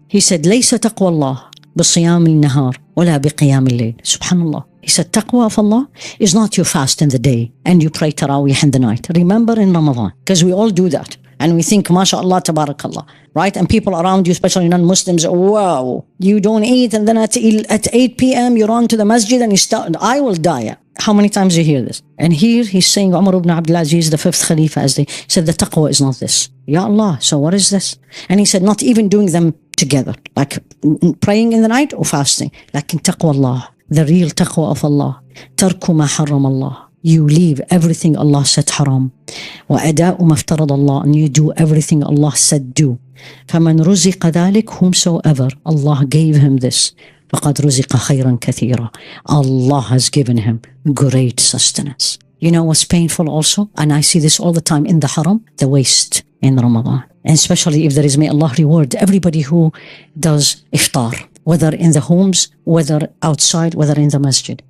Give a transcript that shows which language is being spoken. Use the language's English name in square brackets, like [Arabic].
[English] He said, [Arabic] ليس تقوى الله بصيام النهار ولا بقيام الليل. Subhanallah. [English] He said, taqwa of Allah is not you fast in the day and you pray tarawih in the night. Remember in Ramadan, because we all do that. And we think, mashallah, tabarakallah, right? And people around you, especially non-Muslims, wow, you don't eat. And then at 8 p.m., you run to the masjid and you start, I will die. How many times you hear this? And here he's saying, Umar ibn Abdul Aziz, the fifth Khalifa, as they said, the taqwa is not this. Ya Allah, so what is this? And he said, not even doing them together, like praying in the night or fasting. Like in taqwa Allah, the real taqwa of Allah. [Arabic] Tarku ma haram Allah. [English] You leave everything Allah said haram. [Arabic] وَأَدَاءُ مَا افْتَرَضَ Allah. [English] And you do everything Allah said do. [Arabic] فَمَنْ رُزِقَ ذَلِكَ, [English] whomsoever Allah gave him this, [Arabic] فَقَدْ رُزِقَ خَيْرًا كَثِيرًا. [English] Allah has given him great sustenance. You know what's painful also? And I see this all the time in the haram, the waste in Ramadan. And especially if there is, may Allah reward everybody who does iftar, whether in the homes, whether outside, whether in the masjid.